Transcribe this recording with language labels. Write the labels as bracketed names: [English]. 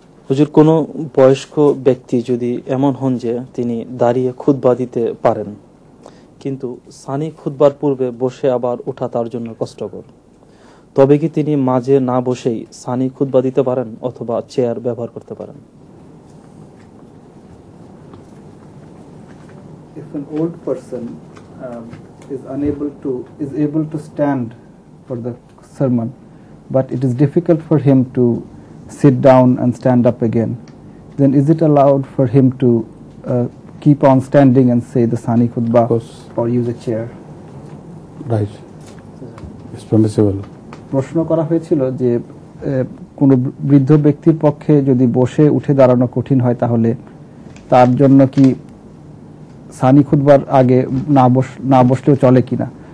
[Bangla] হুজুর, কোনো বয়স্ক ব্যক্তি যদি এমন হন যে তিনি দাঁড়িয়ে খুতবা দিতে পারেন, কিন্তু সানি খুতবার পূর্বে বসে আবার ওঠা তার জন্য কষ্টকর, তবে কি তিনি মাঝে না বসেই সানি খুতবা দিতে পারেন অথবা চেয়ার ব্যবহার করতে পারেন? [English] If an old person is able to stand for the sermon, but it is difficult for him to sit down and stand up again, then is it allowed for him to keep on standing and say the Sani Khutbah or use a chair? Right, it's permissible. [Bangla] প্রশ্ন করা হয়েছিল যে কোনো বৃদ্ধ ব্যক্তির পক্ষে যদি বসে উঠে দাঁড়ানো কঠিন হয় তাহলে তার জন্য কি সানি খুতবার আগে না বসলেও চলে কিনা।